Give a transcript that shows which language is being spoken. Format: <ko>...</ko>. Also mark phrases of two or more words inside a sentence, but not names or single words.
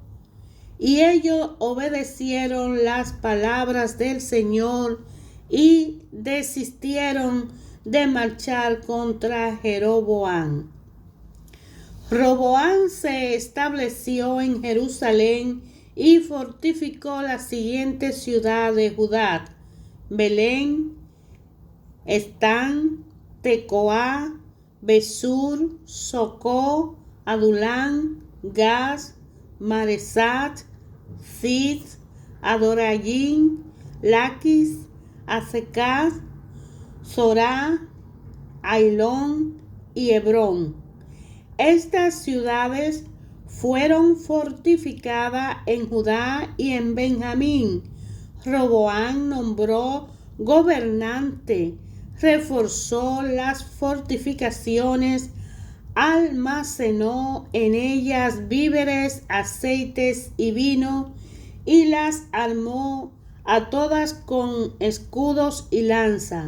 <es>Y ellos obedecieron las palabras del Señor y desistieron de marchar contra Jeroboam. Roboam se estableció en Jerusalén y fortificó las siguientes ciudades de Judá: Belén, Están, Tecoa, Besur, Socó, Adulán, Gaz, Maresat, Zid, Adorayim, Laquis, Azekaz, Zorá, Ailón y Hebrón. Estas ciudades fueron fortificadas en Judá y en Benjamín. Roboam nombró gobernante, reforzó las fortificaciones, almacenó en ellas víveres, aceites y vino, y las armó a todas con escudos y lanza.</es>